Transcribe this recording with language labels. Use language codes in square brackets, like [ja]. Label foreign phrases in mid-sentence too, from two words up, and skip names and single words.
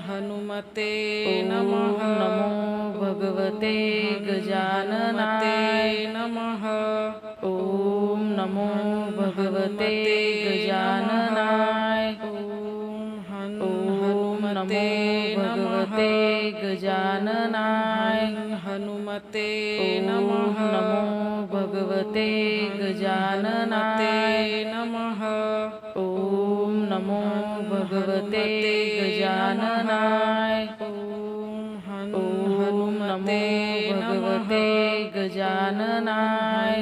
[sa] હનુમતે ઓમ નમઃ નમો ભગવતે ગજાનનાય નમઃ ઓમ નમો ભગવતે ગજાનનાય ઓમ નમો भगवते गजाननाय हनुमते ॐ नमः नमो भगवते गजाननाय नमः ॐ नमो भगवते गजाननाय ॐ नमो भगवते गजाननाय